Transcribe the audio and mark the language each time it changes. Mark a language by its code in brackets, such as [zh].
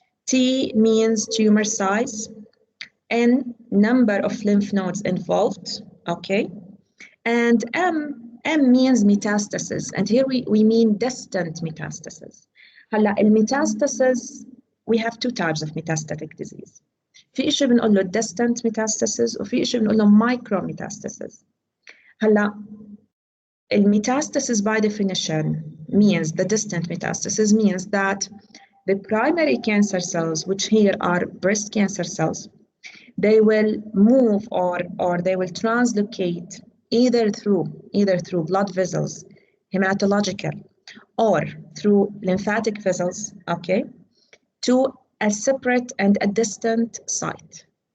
[en] T means tumor size, N number of lymph nodes involved, okay, and M means metastasis, and here we mean distant metastasis. [ar] هلا الميتاستاسيس [en] we have two types of metastatic disease. [ar] في إشي بنقول له distant metastasis وفي إشي بنقول له micro metastasis. [en] هلا metastasis by definition means, the distant metastasis means that the primary cancer cells, which here are breast cancer cells, they will move or they will translocate either through blood vessels, hematological, or through lymphatic vessels, okay, to a separate and a distant site.